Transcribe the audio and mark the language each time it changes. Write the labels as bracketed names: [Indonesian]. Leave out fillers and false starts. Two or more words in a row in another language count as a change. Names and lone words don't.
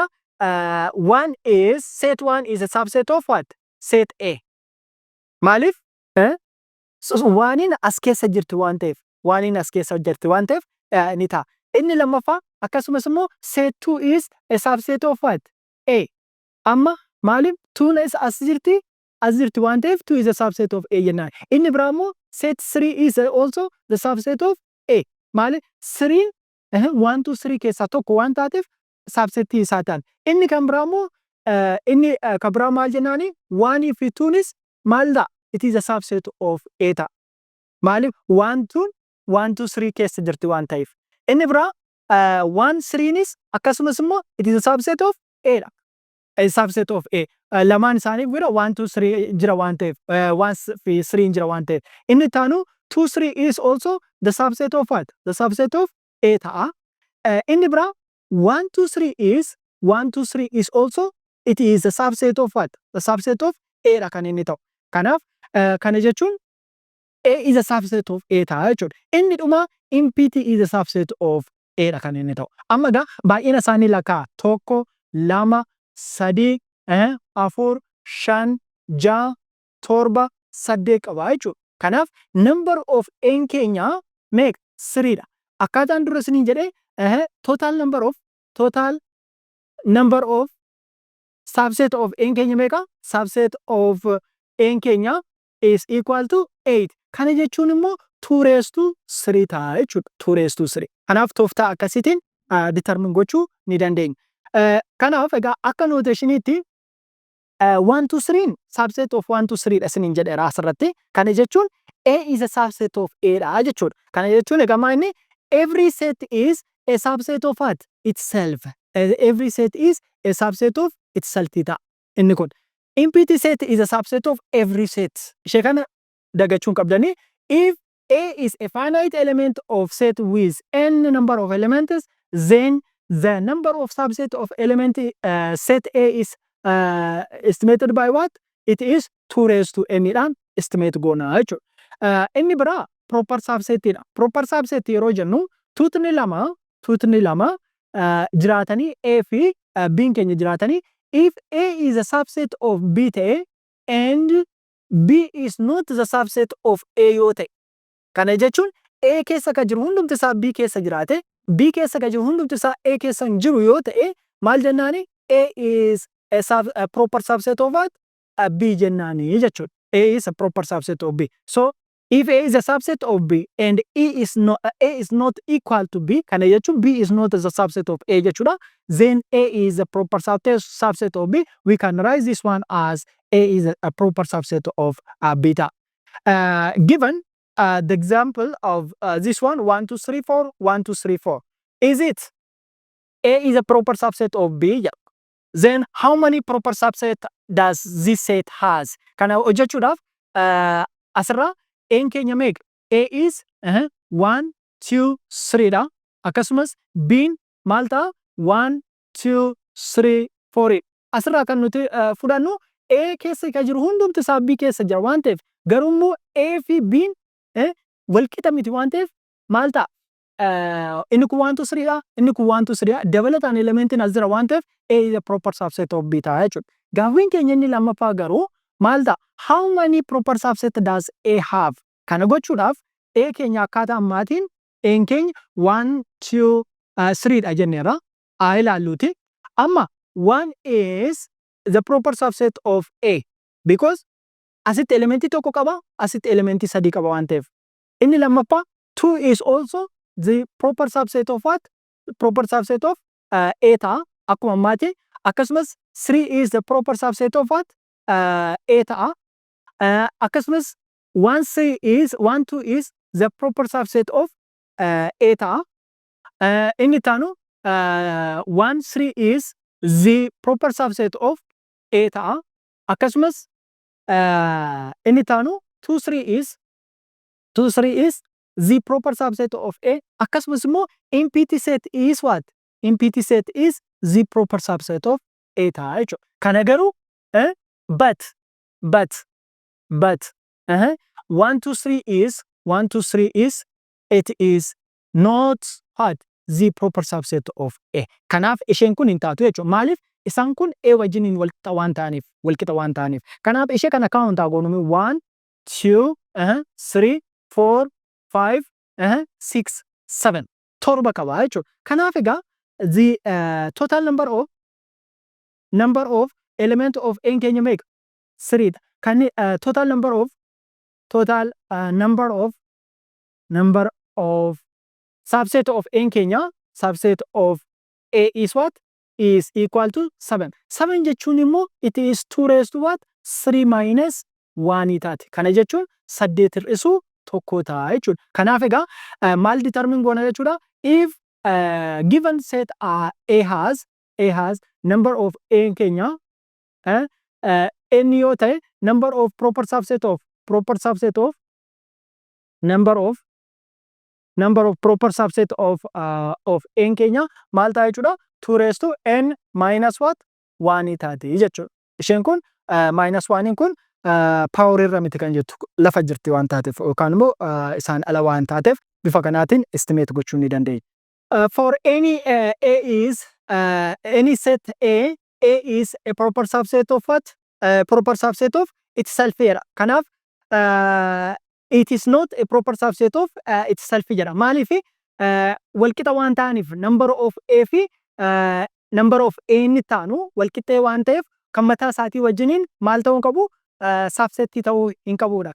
[English] One is set one is a subset of what? Set A. [Oromo] Maaliif? Waaniin as keessa jirti waan ta'eef, waaniin as keessa jirti waan ta'eef ni ta'a. Inni lammaffaa akkasumas immoo [English] set two is a subset of what? A. [Oromo] Amma maaliif? Tuun as jirti waan ta'eef [English] two is a subset of A [Oromo] jennaan. Inni biraa immoo [English] set three is also the subset of A. [Oromo] Maaliif? Three 1 2 3 keessaa tokko waan taateef subsetii isaa ta'an. Inni kan biraa immoo inni kan biraa maal jennaani? 1 fi 2nis maal ta'a? [English] It is a subset of A ta'a. [Oromo] Maaliif? 1 2 3 keessa jirti waan ta'eef. Inni biraa 1 3nis akkasumas immoo [English] it is a subset of A [Oromo] dha. [English] A subset of A. [Oromo] Lamaan isaaniif bira 1 2 3 jira waan ta'eef 1 fi 3 jira waan ta'eef. Inni taanu [English] 2 3 is also the subset of what? The subset of A ta'a. [Oromo] Inni biraa [English] 1 2 3 is also it is a subset of what? The subset of A [Oromo] dha kan inni ta'u. Kanaaf kana jechuun [English] A is a subset of A [Oromo] ta'a jechuudha. Inni dhuma [English] impiti is a subset of A [Oromo] dha kan inni ta'u. Amma egaa baay'ina isaanii lakkaa 1 2 3 4 5 6 7 8 qaba jechuudha. Kanaaf [English] number of N [Oromo] keenya meeqa? 3 dha. Akkaataan dura isiniin jedhee [English] total number of subset of N [Oromo] keenya meeqa? [English] Subset of N keenya is equal to 8. [Oromo] Kana jechuun immoo [English] 2 raised to 3 [Oromo] ta'a jechuudha. [English] 2 raised to 3. [Oromo] Kanaaf tooftaa akkasiitiin determine gochuu ni dandeenya. Kanaaf egaa akka nooteshiniitti [English] 1 to 3 subset of 1 to 3 [Oromo] dha isiniin jedheera asirratti. Kana jechuun [English] A is a subset of A [Oromo] dha jechuudha. Kana jechuun egaa maa inni [English] every set is a subset of what? Itself. Every set is a subset of itself ta'a. [Oromo] Inni kun. [English] Empty set is a subset of every set. [Oromo] Ishee kana dagachuun qabdanii. [English] If A is a finite element of set with n number of elements, then the number of subset of element set A is estimated by what? It is 2 raised to n [Oromo] dhaan estimate goona jechuudha. Inni biraa [English] proper subset [Oromo] dha. [English] Proper subset [Oromo] yeroo jennu tuutni lama jiraatanii A fi B'n keenya jiraatanii [English] if A is a subset of B ta'e and B is not the subset of A [Oromo] yoo ta'e. Kana jechuun A keessa ka jiru hundumti isaa B keessa jiraate B keessa ka jiru hundumti isaa A keessa hin jiru yoo ta'e maal jennaani? [English] A is a proper subset of what? [Oromo] B jennaani jechuudha. [English] A is a proper subset of B. So if A is a subset of B and A is not equal to B, [Oromo] kana jechuun [English] B is not the subset of A jechuudha. Then A is a proper subset of B. We can write this one as A is a proper subset of beta. Given the example of this one 1 2 3 4 1 2 3 4. Is it A is a proper subset of B? Yeah. Then how many proper subset does this set has? [Oromo] Kana hojjechuudhaaf asirraa N keenya meeqa? [English] A is 1 2 3 dha. [Oromo] Akkasumas B'n maal ta'a? 1 2 3 4. Asirraa kan nuti fudhannu A keessa ka jiru hundumti isaa B keessa jira waan ta'eef garuu immoo A fi B'n walqixa miti waan ta'eef maal ta'a? Inni kun 1 2 3 dha. Inni kun 1 2 3 dha. Dabalataan elementiin as jira waan ta'eef [English] A is a proper subset of B [Oromo] ta'a jechuudha. Gaaffiin keenya inni lammaffaa garuu maal ta'a? [English] How many proper subset does A have? [Oromo] Kana gochuudhaaf A keenya akkaataa ammaatiin N keenya 1 2 3 dha jenneera. Haa ilaalluuti. Amma [English] 1 is the proper subset of A because [Oromo] asitti elementii tokko qaba, asitti elementii sadii qaba waan ta'eef. Inni lammaffaa [English] 2 is also the proper subset of what? Proper subset of A [Oromo] ta'a akkuma ammaati. [English] Akkasumas 3 is the proper subset of what? A [Oromo] ta'a. Akkasumas [English] 1 2 is the proper subset of A ta'a. [Oromo] Inni taanu [English] 1 3 is the proper subset of A ta'a. [Oromo] Akkasumas inni taanu [English] 2 3 is the proper subset of A. [Oromo] Akkasumas immoo [English] empty set is what? empty set is the proper subset of A ta'a jechuudha. [Oromo] Kana garuu [English] but 1 2 3 is it is not what the proper subset of A. [Oromo] Kanaaf isheen kun hin taatu jechuudha. Maaliif isaan kun A wajjiniin walqixa waan ta'aniif. Kanaaf ishee kana count haa goonu 1 2 3 4 5 6 7 torba qaba jechuudha. Kanaaf egaa [English] the total number of element of n [Oromo] keenya meeqa 3 dha. [English] Kan total number of subset of n keenya subset of A is what is equal to 7. 7 [Oromo] jechuun immoo [English] it is 2 raised to what 3 minus 1 taati. [Oromo] Kana jechuun 8 hir'isuu tokko ta'a jechuudha. Kanaaf egaa maal determine goona jechuudha. If given set A has number of n keenya n yoo ta'e number of proper subset of proper subset of n keenya maal ta'a jechuudha. [English] 2 raised to n minus what 1 [Oromo] taati jechuudha. Isheen kun minus 1 kun power irra miti kan jettu lafa jirti waan taateef yookaan immoo isaan ala waan taateef bifa kanaatiin estimate gochuu ni dandeenya. [English] For any any set A is a proper subset of what? Proper subset of itself [Oromo] jedha. Kanaaf [English] it is not a proper subset of itself jedha. [Oromo] Maaliif walqixa waan ta'aniif number of A fi number of A inni taanu walqixxee waan ta'eef kan mataa isaatii wajjiniin maal ta'uu qabu subset ta'uu hin qabudha.